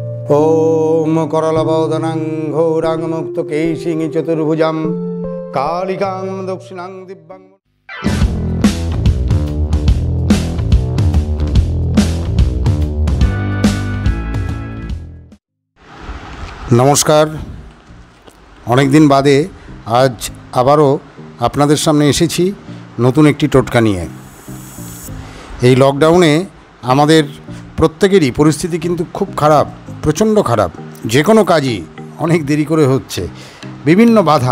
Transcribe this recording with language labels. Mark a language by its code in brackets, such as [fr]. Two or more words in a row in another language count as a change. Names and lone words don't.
[sa] ओम करलबोधनं घोरं मुक्तकेशिं चतुर्भुजं कालिकां दक्षिणां दिव्यं। [bn] নমস্কার, অনেক দিন বাদে আজ আবারো আপনাদের সামনে এসেছি নতুন একটি টোটকা নিয়ে। এই লকডাউনে আমাদের প্রত্যেকেরই পরিস্থিতি কিন্তু খুব খারাপ, প্রচণ্ড খারাপ। যে কোনো কাজই অনেক দেরি করে হচ্ছে, বিভিন্ন বাধা।